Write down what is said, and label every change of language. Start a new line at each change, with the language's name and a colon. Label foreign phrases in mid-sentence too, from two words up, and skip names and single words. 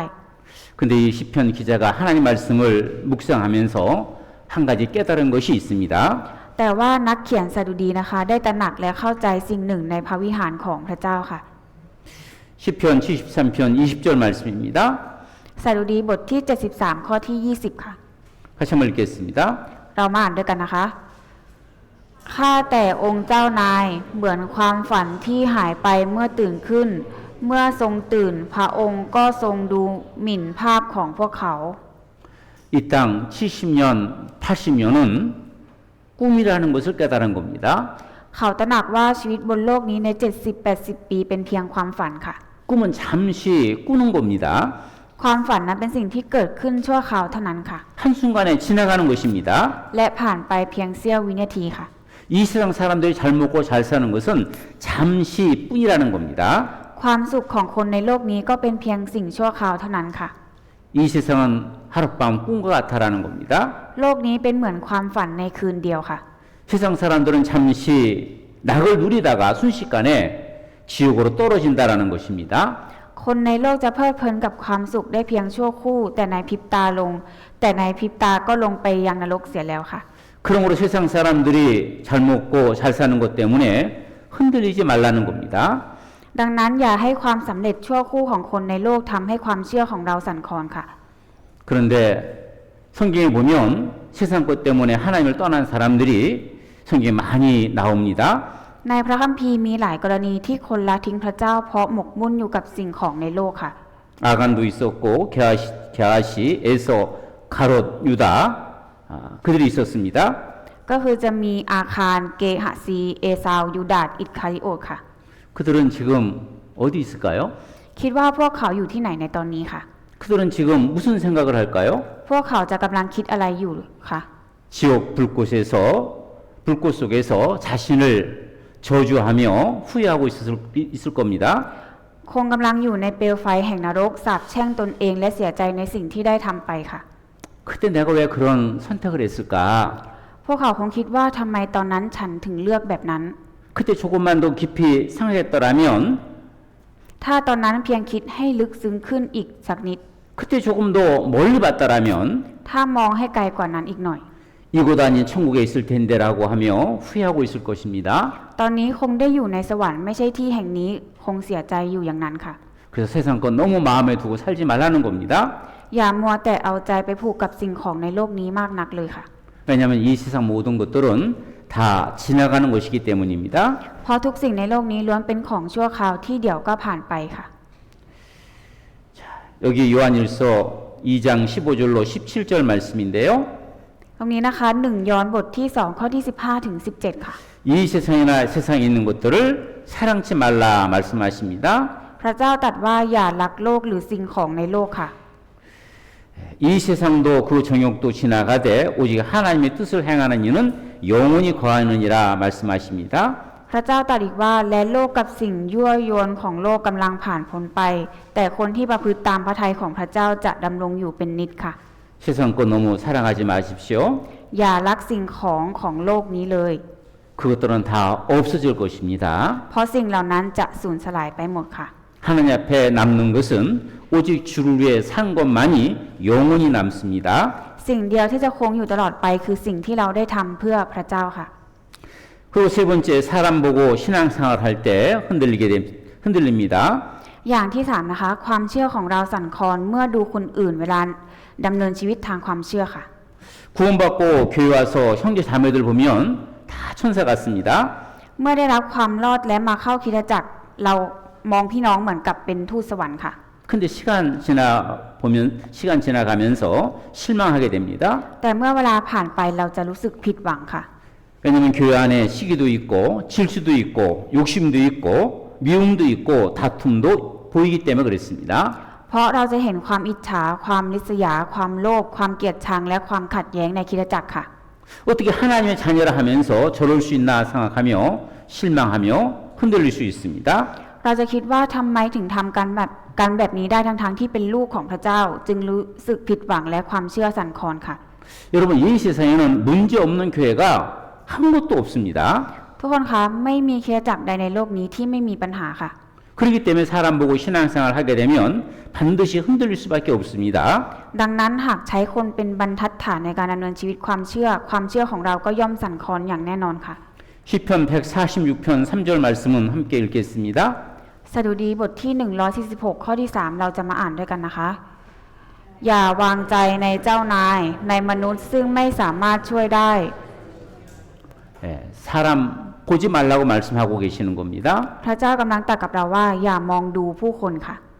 Korean: 근데 이 시편 기자가 하나님 말씀을 묵상하면서 한 가지 깨달은 것이 있습니다.
Thai: แต่ว่านักเขียนสดุดีนะคะได้ตระหนักและเข้าใจสิ่งหนึ่งในพระวิหารของพระเจ้าค่ะ
Korean: 시편 73편 20절 말씀입니다.
Thai: สดุดีบทที่ 73 ข้อที่ 20 ค่ะ
Korean: 같이 한번 읽겠습니다.
Thai: เรามาอ่านด้วยกันนะคะ ข้าแต่องค์เจ้านายเหมือนความฝันที่หายไปเมื่อตื่นขึ้น เมื่อทรงตื่นพระองค์ก็ทรงดูหมิ่นภาพของพวกเขา
Korean: 이 땅 70년, 80년은 꿈이라는 것을 깨달은 겁니다.
Thai: เขาตระหนักว่าชีวิตบนโลกนี้ใน 70-80 ปีเป็นเพียงความฝันค่ะ
Korean: 꿈은 잠시 꾸는 겁니다.
Thai: ความฝันนั้นเป็นสิ่งที่เกิดขึ้นชั่วคราวเท่านั้นค่ะ
Korean: 한순간에 지나가는 것입니다.
Thai: และผ่านไปเพียงเสี้ยววินาทีค่ะ
Korean: 이 세상 사람들이 잘 먹고 잘 사는 것은 잠시뿐이라는 겁니다.
Thai: ความสุขของคนในโลกนี้ก็เป็นเพียงสิ่งชั่วคราวเท่านั้นค่ะ
Korean: 이 세상은 하룻밤 꿈과 같다라는 겁니다.
Thai: โลกนี้เป็นเหมือนความฝันในคืนเดียวค่ะ
Korean: 세상 사람들은 잠시 낙을 누리다가 순식간에 지옥으로 떨어진다라는 것입니다.
Thai: คนในโลกจะเพลิดเพลินกับความสุขได้เพียงชั่วครู่แต่ในพริบตาก็ลงไปยังนรกเสียแล้วค่ะ
Korean: 그러므로 세상 사람들이 잘 먹고 잘 사는 것 때문에 흔들리지 말라는 겁니다.
Thai: ดังนั้นอย่าให้ความสำเร็จชั่วครู่ของคนในโลกทำให้ความเชื่อของเราสั่นคลอนค่ะ
Korean: 그런데 성경에 보면 세상 것 때문에 하나님을 떠난 사람들이 성경에 많이 나옵니다.
Thai: ในพระคัมภีร์มีหลายกรณีที่คนละทิ้งพระเจ้าเพราะหมกมุ่นอยู่กับสิ่งของในโลกค่ะ
Korean: 아간도 있었고 게하시, 에서, 가롯, 유다 그들이 있었습니다.
Thai: ก็คือจะมีอาคารเกหะซีเอซาวยูดาสอิสคาริโอตค่ะ
Korean: 그들은 지금 어디 있을까요?
Thai: คิดว่าพวกเขาอยู่ที่ไหนในตอนนี้ค่ะ
Korean: 그들은 지금 무슨 생각을 할까요?
Thai: พวกเขาจะกำลังคิดอะไรอยู่คะ
Korean: 지옥 불꽃 속에서 자신을 저주하며 후회하고 있을 겁니다.
Thai: คงกำลังอยู่ในเปลวไฟแห่งนรกสาปแช่งตนเองและเสียใจในสิ่งที่ได้ทำไปค่ะ
Korean: 그때 내가 왜 그런 선택을 했을까?
Thai: พวกเขาคงคิดว่าทำไมตอนนั้นฉันถึงเลือกแบบนั้น
Korean: 그때 조금만 더 깊이 생각했더라면
Thai: ถ้าตอนนั้นเพียงคิดให้ลึกซึ้งขึ้นอีกสักนิด
Korean: 그때 조금 더 멀리 봤더라면
Thai: ถ้ามองให้ไกลกว่านั้นอีกหน่อย
Korean: 이곳 아닌 천국에 있을 텐데라고 하며 후회하고 있을 것입니다.
Thai: ตอนนี้คงได้อยู่ในสวรรค์ไม่ใช่ที่แห่งนี้คงเสียใจอยู่อย่างนั้นค่ะ
Korean: 그래서 세상 것 너무 마음에 두고 살지 말라는 겁니다.
Thai: อย่ามัวแต่เอาใจไปผูกกับสิ่งของในโลกนี้มากนักเลยค่ะ
Korean: 왜냐하면 이 세상 모든 것들은 다 지나가는 것이기 때문입니다.
Thai: เพราะทุกสิ่งในโลกนี้ล้วนเป็นของชั่วคราวที่เดี๋ยวก็ผ่านไปค่ะ
Korean: 여기 요한일서 2장 15절로 17절 말씀인데요.
Thai: ตรงนี้นะคะ1ยอห์นบทที่2ข้อที่15ถึง17ค่ะ
Korean: 이 세상이나 세상에 있는 것들을 사랑치 말라 말씀하십니다.
Thai: พระเจ้าตรัสว่าอย่ารักโลกหรือสิ่งของในโลกค่ะ
Korean: 이 세상도 그 정욕도 지나가되 오직 하나님의 뜻을 행하는 이는 영원히 거하느니라 말씀하십니다.
Thai: พระเจ้าตรัสอีกว่าและโลกกับสิ่งยั่วยวนของโลกกำลังผ่านพ้นไป แต่คนที่ประพฤติตามพระทัยของพระเจ้าจะดำรงอยู่เป็นนิจค่ะ
Korean: 세상 것 너무 사랑하지 마십시오.
Thai: อย่ารักสิ่งของโลกนี้เลย
Korean: 그것들은 다 없어질 것입니다.
Thai: เพราะสิ่งเหล่านั้นจะสูญสลายไปหมดค่ะ
Korean: 하나님 앞에 남는 것은 오직 주를 위해 산 것만이 영원히 남습니다.
Thai: สิ่งเดียวที่จะคงอยู่ตลอดไปคือสิ่งที่เราได้ทำเพื่อพระเจ้าค่ะ
Korean: 그리고 세 번째 사람 보고 신앙생활 할 때 흔들립니다.
Thai: อย่างที่สามนะคะ ความเชื่อของเราสั่นคลอนเมื่อดูคนอื่นเวลาดำเนินชีวิตทางความเชื่อค่ะ
Korean: 구원받고 교회 와서 형제 자매들 보면 다 천사 같습니다.
Thai: เมื่อได้รับความรอดและมาเข้าคริสตจักรเรามองพี่น้องเหมือนกับเป็นทูตสวรรค์ค่ะ
Korean: 근데 시간 지나가면서 실망하게 됩니다.
Thai: แต่เมื่อเวลาผ่านไปเราจะรู้สึกผิดหวังค่ะ
Korean: 왜냐하면 교회 안에 시기도 있고 질투도 있고 욕심도 있고 미움도 있고 다툼도 보이기 때문에 그렇습니다.
Thai: เพราะเราจะเห็นความอิจฉาความริษยาความโลภความเกลียดชังและความขัดแย้งในคริสตจักรค่ะ
Korean: 어떻게 하나님의 자녀라 하면서 저럴 수 있나 생각하며 실망하며 흔들릴 수 있습니다.
Thai: เราจะคิดว่าทำไมถึงทำกันแบบนี้ได้ทั้งที่เป็นลูกของพระเจ้า จึงรู้สึกผิดหวังและความเชื่อสั่นคลอนค่ะ
Korean: 여러분 이 세상에는 문제 없는 교회가 한 곳도 없습니다.
Thai: ทุกคนคะไม่มีคริสตจักรใดในโลกนี้ที่ไม่มีปัญหาค่ะ
Korean: 그렇기 때문에 사람 보고 신앙생활 하게 되면 반드시 흔들릴 수밖에 없습니다.
Thai: ดังนั้นหากใช้คนเป็นบรรทัดฐานในการดำเนินชีวิตความเชื่อของเราก็ย่อมสั่นคลอนอย่างแน่นอนค่ะ
Korean: 시편 146편 3절 말씀은 함께 읽겠습니다.
Thai: สดุดีบทที่146ข้อที่3เราจะมาอ่านด้วยกันนะคะ อย่าวางใจในเจ้านายในมนุษย์ซึ่งไม่สามารถช่วยได้
Korean: 사람 보지 말라고 말씀하고 계시는 겁니다.
Thai: พระเจ้ากำลังตรัสกับเราว่าอย่ามองดูผู้คนค่ะ